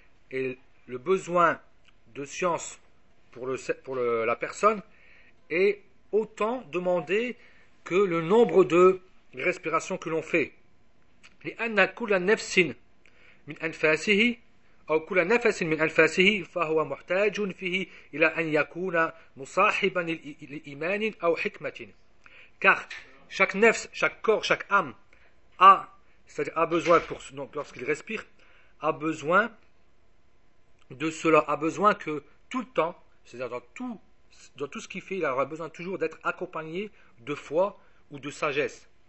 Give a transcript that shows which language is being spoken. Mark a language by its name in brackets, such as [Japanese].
[French] Et le besoin de science pour la personne est autant demandé que le nombre de respirations que l'on fait. [Arabic] Et anna kulla nafsin min anfasihi. أو كل نفس من أنفاسه فهو محتاج فيه إلى أن يكون مصاحبا لإيمان أو حكمة. [French] Car chaque nefs, chaque corps, chaque âme a besoin pour, donc lorsqu'il respire, a besoin de cela, a besoin que tout le temps, c'est-à-dire dans tout ce qu'il fait, il aura besoin toujours d'être accompagné de foi ou de sagesse.